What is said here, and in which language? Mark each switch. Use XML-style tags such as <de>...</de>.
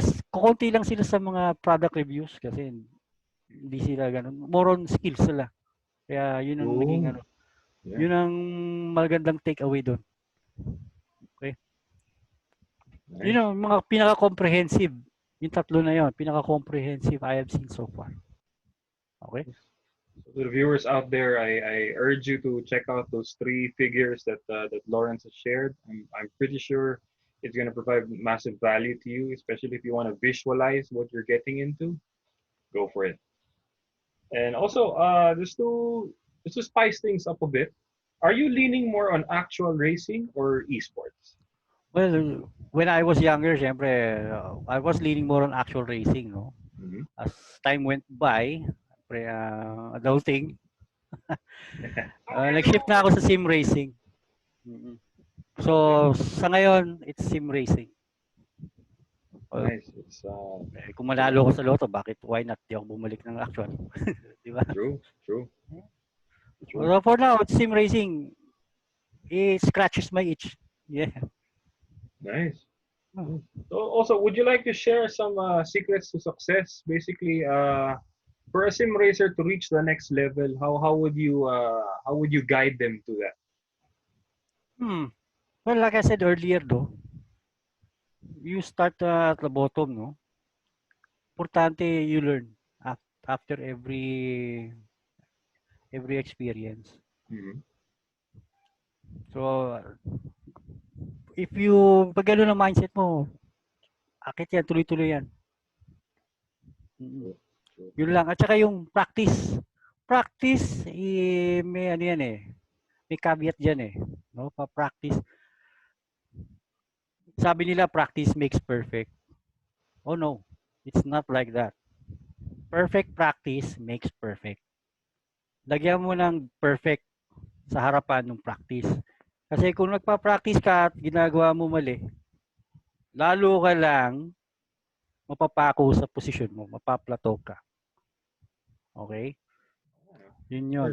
<tl>Kukunti lang sila sa mga product reviews kasi hindi sila ganun.</tl> <en>More on skills</en> <tl>sila. Kaya yun ang naging Oh, ano,</tl> <en>yeah.</en> <tl>yun ang magandang take away doon. Okay? Yun</tl> <en>Nice.</en> <tl>ang mga pinaka-comprehensive. Yung tatlo na yun, pinaka-comprehensive</tl> <en>I have seen so far.</en> <tl>Okay?</tl> <en>So to the viewers out there, I urge you to check out those three figures that Lawrence has shared. I'm pretty sure it's going to provide massive value to you, especially if you want to visualize what you're getting into. Go for it. And also, just to spice things up a bit, are you leaning more on actual racing or esports? Well, when I was younger,</en> <tl>syempre,</tl> <en>I was leaning more on actual racing, no? Hmm. As time went by,</en> <tl>syempre,</tl> <en>adulting,</en> <tl>nag-shift na ako sa</tl> <en>sim racing. Mm-mm. So, Okay,</en> <tl>sa ngayon,</tl> <en>it's sim racing. Well, nice. It's</en> <tl>kung manalo ko sa loto,</tl> <en>why not?</en> <tl>Di ako bumalik ng actual. Di ba?</tl> <en>true, true, true. So, for now, it's sim racing. It scratches my itch. Yeah. Nice. Oh. So also, would you like to share some secrets to success? Basically, for a sim racer to reach the next level, how would you guide them to that? Hmm. Well, like I said earlier, though, you start at the bottom, no?</en> <tl>Importante</tl> <en>you learn after every experience. Hmm. So, if you,</en> <tl>pag gano'n ang mindset mo, akit yan, tuloy-tuloy yan. Mm.</tl> <en>True, true.</en> <tl>Yun lang. At saka yung practice. Practice, may ano yan eh. May caveat dyan eh. No? Pa-practice. Sabi nila,</tl> <en>practice makes perfect. Oh no, it's not like that. Perfect practice makes perfect.</en> <tl>Lagyan mo ng perfect sa harapan ng practice. Kasi kung nagpa-practice ka at ginagawa mo mali, lalo ka lang mapapako sa posisyon mo, mapaplateau ka. Okay? Yun yun.</tl>